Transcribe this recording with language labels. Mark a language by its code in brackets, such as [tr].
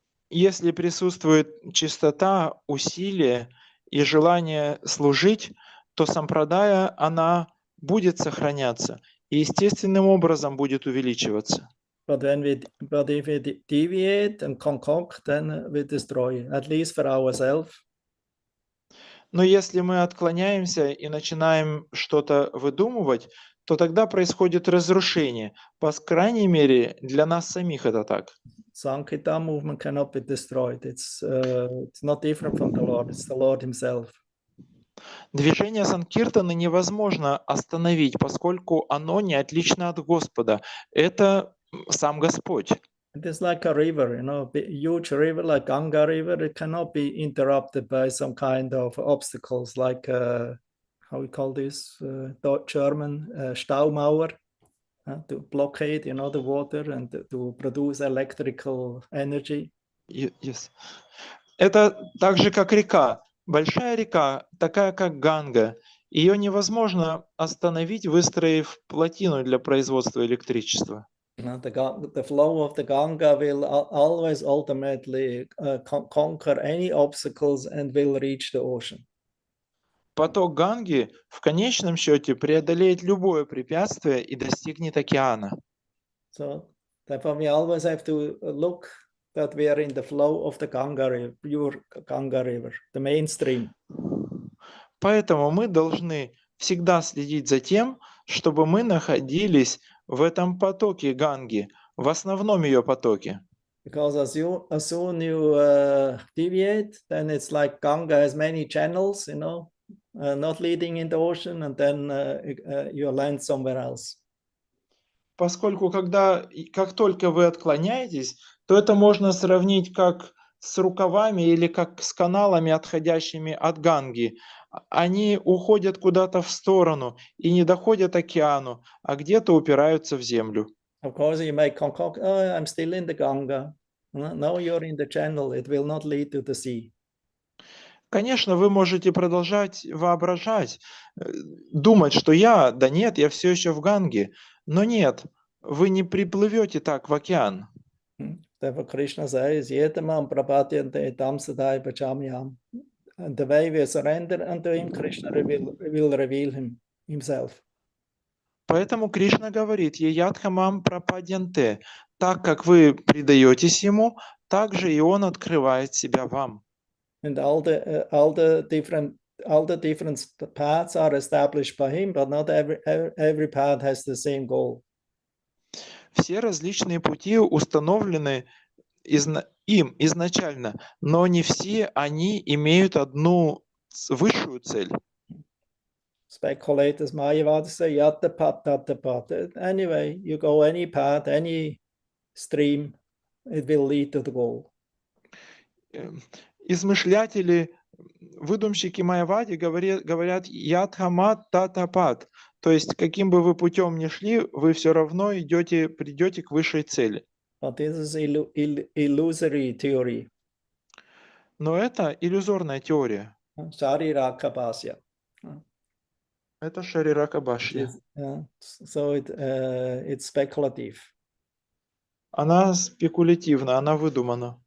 [ru] Если присутствует чистота, усилие и желание служить, то сампрадая, она будет сохраняться и естественным образом будет увеличиваться. [en] But if we deviate and concoct, then we destroy, at least for ourselves. [ru] Но если мы отклоняемся и начинаем что-то выдумывать, то тогда происходит разрушение. По крайней мере, для нас самих это так. [en] Sankirtan movement cannot be destroyed. It's not different from the Lord. It's the Lord Himself. [ru] Движение Санкиртаны невозможно остановить, поскольку оно не отлично от Господа. Это сам Господь. [en] It is like a river, you know, a huge river like Ganga River. It cannot be interrupted by some kind of obstacles like how we call this German Staumauer to blockade, you know, the water and to produce electrical energy. Yes. [ru] Это так же, как река. Большая река, такая как Ганга, ее невозможно остановить, выстроив плотину для производства электричества. [en] The flow of the Ganga will always ultimately conquer any obstacles and will reach the ocean. [ru] Поток Ганги в конечном счете преодолеет любое препятствие и достигнет океана. [en] So therefore we always have to look that we are in the flow of the Ganga River, pure Ganga River, the mainstream. [ru] Поэтому мы должны всегда следить за тем, чтобы мы находились в этом потоке Ганги, в основном ее потоке. [en] Because as soon you deviate, then it's like Ganga has many channels, you know, not leading in the ocean, and then you land somewhere else. [ru] Поскольку как только вы отклоняетесь, то это можно сравнить как с рукавами или как с каналами, отходящими от Ганги. Они уходят куда-то в сторону и не доходят к океану, а где-то упираются в землю. [en] Of course, you may concoct, oh, I'm still in the Ganga. No, you're in the channel. It will not lead to the sea. [ru] Конечно, вы можете продолжать воображать, думать, что я все еще в Ганге. Но нет, вы не приплывете так в океан. [en] Therefore, Krishna says, [sa] Yetamam prapadyante tamsadai pachamyam. [en] And the way we surrender unto Him, Krishna will reveal Himself. [ru] Поэтому Кришна говорит, [sa] Еядхамам прападьянте. [ru] Так как вы предаетесь Ему, так же и Он открывает себя вам. [en] And all the different paths are established by Him, but not every path has the same goal. [ru] Все различные пути установлены им изначально, но не все они имеют одну высшую цель. [en] Speculators, Mayavadis say, [sa] yatta pat, tatta pat. [en] Anyway, you go any path, any stream, it will lead to the goal. [ru] Измышлятели, выдумщики майявади говорят [sa] ядхамат татапат, [ru] то есть каким бы вы путем ни шли, вы все равно придете к высшей цели. [en] But this is illusory theory. [ru] Но это иллюзорная теория. [en] Shariraka-bhashya. [ru] Это шарирака-бхашья. [en] So it's speculative. [ru] Она спекулятивна, она выдумана.